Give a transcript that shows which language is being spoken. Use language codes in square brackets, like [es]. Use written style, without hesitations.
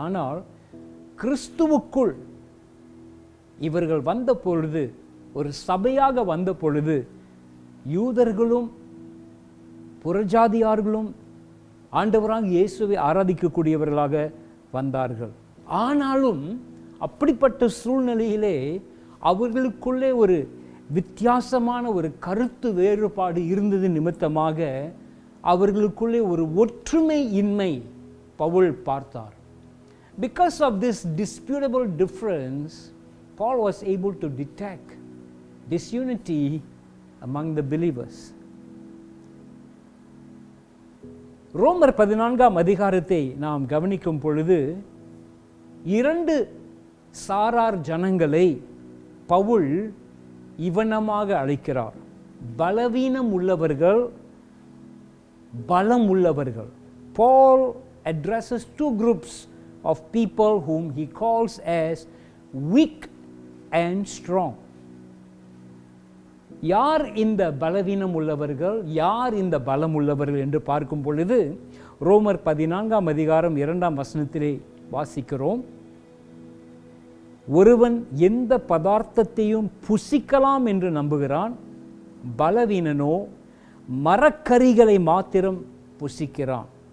[ta] ஆனால் கிறிஸ்துவுக்குள் இவர்கள் வந்த பொழுது, ஒரு சபையாக வந்த பொழுது, யூதர்களும் புறஜாதியார்களும் ஆண்டவராக இயேசுவை ஆராதிக்கக்கூடியவர்களாக வந்தார்கள். ஆனாலும் அப்படிப்பட்ட சூழ்நிலையிலே அவர்களுக்குள்ளே ஒரு வித்தியாசமான ஒரு கருத்து வேறுபாடு இருந்தது நிமித்தமாக அவர்களுக்குள்ளே ஒரு ஒற்றுமை இன்மை பவுல் பார்த்தார். [en] Because of this disputable difference, Paul was able to detect disunity among the believers. [ta] ரோமர் 14ஆம் அதிகாரத்தை நாம் கவனிக்கும் பொழுது 2 சாரார் ஜனங்களை பவுல் இவனமாக அழைக்கிறார். பலவீனம் உள்ளவர்கள், பலம் உள்ளவர்கள். [en] Paul addresses 2 groups of people whom he calls as weak and strong. [ta] யார் இந்த பலவீனம் உள்ளவர்கள், யார் இந்த பலம் உள்ளவர்கள் என்று பார்க்கும் பொழுது ரோமர் 14ஆம் அதிகாரம் 2ஆம் வசனத்திலே வாசிக்கிறோம். ஒருவன் எந்த பதார்த்தத்தையும் புசிக்கலாம் என்று நம்புகிறான், பலவீனனோ மரக்கரிகளை மாத்திரம் புசிக்கிறான்.